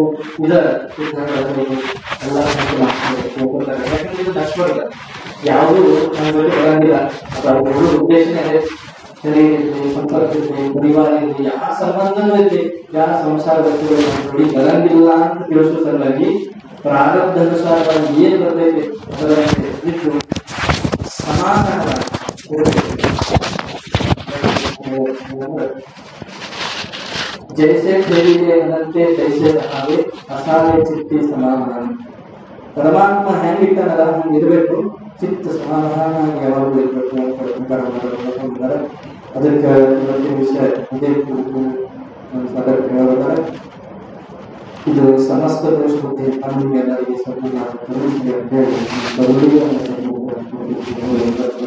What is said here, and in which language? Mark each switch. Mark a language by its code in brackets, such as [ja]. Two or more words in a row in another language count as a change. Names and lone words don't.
[kn] ಎಲ್ಲ ಯಾಕಂದ್ರೆ ಇದು ನಷ್ಟವರ್ಗ ಯಾವುದು ನಮ್ಮ ಜೊತೆ ಬರಂಗಿಲ್ಲ. ಅದು ಅವ್ರ ಉದ್ದೇಶನೇ ಶರೀರ ಇರಲಿ, ಸಂಪರ್ಕ ಇರಲಿ, ಪರಿವಾರ ಇರಲಿ, ಯಾವ ಸಂಬಂಧನೂ ಇರಲಿ, ಯಾವ ಸಂಸಾರ ವ್ಯಕ್ತಿಗಳು ನೋಡಿ ಬರಂಗಿಲ್ಲ ಅಂತ ತಿಳಿಸೋ ಸಲುವಾಗಿ ಪ್ರಾರಬ್ಧಾನುಸಾರವಾಗಿ ಏನ್ ಬರ್ತೈತೆ ಅದರಂತೆ ಇಟ್ಟು ಸಮಾಧಾನವಾಗಿ [mr] जैसे ठेलिए अनंते तैसे रहावे असावे चित्ती समाधान [kn] परमात्ಮ ಹೆಂಗಿಟ್ಟನಲ್ಲ ಹಂಗೆ ಇರಬೇಕು. ಚಿತ್ತ ಸಮಾಧಾನ ಯಾವಾಗಲೂ ಇರಬೇಕು ಅಂತ ಅದಕ್ಕೆ ಇವತ್ತಿನ ವಿಷಯ ಇದೇ ಕುರಿತು ಹೇಳೋದಾದ್ರೆ ಇದು ಸಮಸ್ತ ದೋಷ ಬುದ್ಧಿ ನಮಗೆಲ್ಲರಿಗೆ ಸ್ವಲ್ಪ